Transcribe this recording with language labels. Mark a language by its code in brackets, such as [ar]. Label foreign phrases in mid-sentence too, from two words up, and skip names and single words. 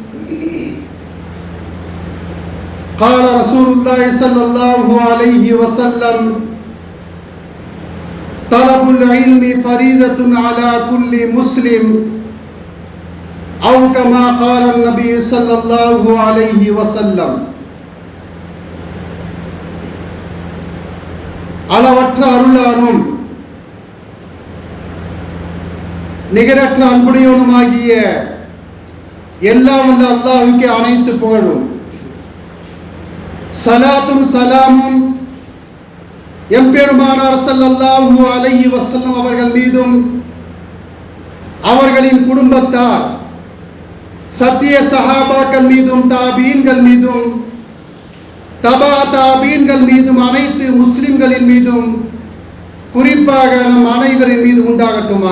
[ar] قال رسول الله صلى الله عليه وسلم طلب العلم فريضة على كل مسلم أو كما قال نبي صلى الله عليه وسلم. [ta] அளவற்ற அருளானும் நிகரற்ற அன்புடையவனுமாகிய எல்லாம் வல்ல அல்லாஹ்வுக்கே அனைத்து புகழும். சலாத்தும் சலாமும் எம்பெருமானார் [ar] صلى الله عليه وسلم [ta] அவர்கள் மீதும் அவர்களின் குடும்பத்தார் சத்திய சஹாபாக்கள் மீதும் தாபீன்கள் மீதும் தபா தாபீன்கள் மீதும் அனைத்து முஸ்லிம்களின் மீதும் குறிப்பாக நம் அனைவரின் மீது உண்டாகட்டுமாக.